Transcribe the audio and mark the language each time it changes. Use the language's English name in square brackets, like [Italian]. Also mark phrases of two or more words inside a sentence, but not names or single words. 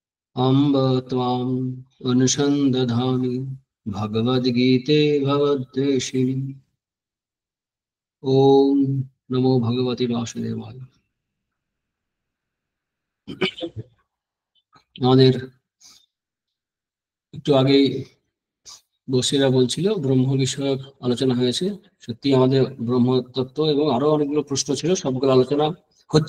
[Sanskrit] अम्ब त्वाम् अनुसन्दधामि भगवद्गीते भवद्वेषिणि। ओम नमो भगवते वासुदेवाय। [Bangla] আমাদের একটু আগেই বসিরা বলছিল ব্রহ্ম বিষয়ক আলোচনা হয়েছে। সত্যি আমাদের ব্রহ্মতত্ত্ব এবং আরো অনেকগুলো প্রশ্ন ছিল, সবগুলো আলোচনা হচ্ছে।